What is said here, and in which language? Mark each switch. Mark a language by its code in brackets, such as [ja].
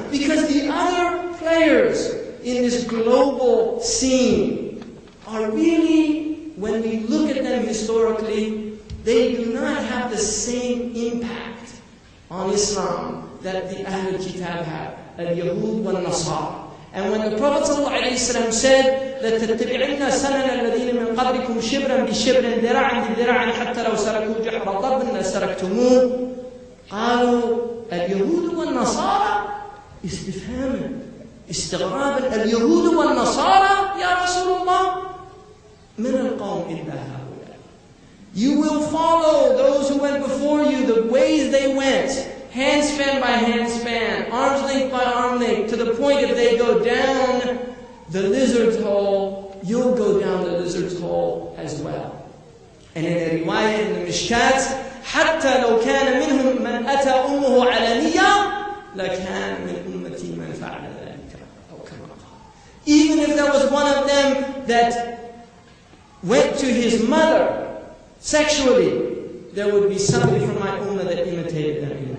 [en] Because the other players in this global scene are really, when we look at them historically, they do not have the same impact on Islam that the Ahlul Kitab have. [ar] Al-Yahud wal-Nasara. [en] And when the Prophet ﷺ said that [ar] تَتَّبِعِنَّ سَنَنَ الَّذِينَ مِنْ قَبْلِكُمْ شِبْرًا بِشِبْرٍ ذِرَاعًا بِذِرَاعٍ حَتَّى لَوْ سَلَكُوا جُحْرَ ضَبٍّ لَسَلَكْتُمُوهُ قالوا اليهود والنصارى استفهاما استغرابا اليهود والنصارى يا رسول الله من القوم إلا هؤلاء. [en] You will follow those who went before you, the ways they went, handspan by handspan, arm's length by arm length, to the point if they go down the lizard's hole, you'll go down the lizard's hole as well. And in a riwayah in the Mishkat, [ar] حتى لو كان منهم من أتى أمه علانية لكان من أمتي من فعل ذلك أو كما قال. [en] Even if there was one of them that went to his mother sexually, there would be somebody from my ummah that imitated that.